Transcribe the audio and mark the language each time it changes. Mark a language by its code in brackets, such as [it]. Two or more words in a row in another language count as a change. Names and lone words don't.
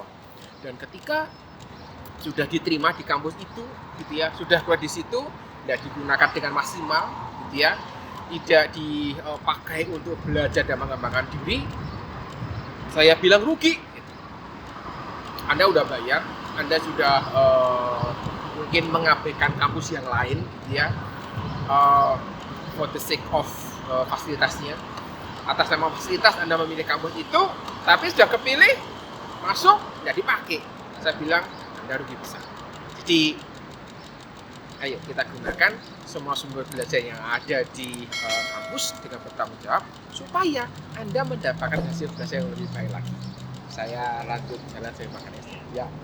[id] Dan ketika sudah diterima di kampus itu, gitu ya, sudah kuliah di situ, tidak digunakan dengan maksimal, gitu ya, tidak dipakai untuk belajar dan mengembangkan diri, saya bilang rugi. Anda udah bayar, Anda sudah mungkin mengabaikan kampus yang lain, gitu ya, [en] for the sake of fasilitasnya. [id] Atas nama fasilitas Anda memilih kampus itu, tapi sudah kepilih, masuk, tidak dipakai. Saya bilang Anda rugi besar. Jadi, ayo kita gunakan semua sumber belajar yang ada di kampus dengan bertanggung jawab supaya Anda mendapatkan hasil belajar yang lebih baik lagi. Saya lanjut jalan saya makan es. Ya.